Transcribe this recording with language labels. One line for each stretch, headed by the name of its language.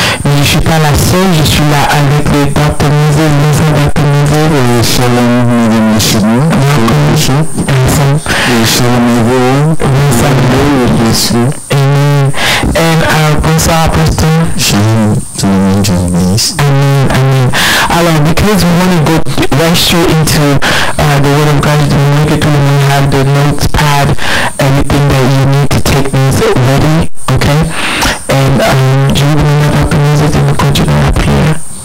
French: Mais je ne suis pas la seule, je suis là avec le Dr. Mose, Shalom, mesdames et messieurs. Shalom,
English: Amen. And bonsoir, Apostle.
French: Shalom, tout le monde, Dieu bénisse. Amen. Alors,
English: because we want to go right straight into the Word of God, we make it to have the notes pad, everything that you need to take notes ready, okay? And
French: je vais demander à Dr. Mose de nous continuer la prière.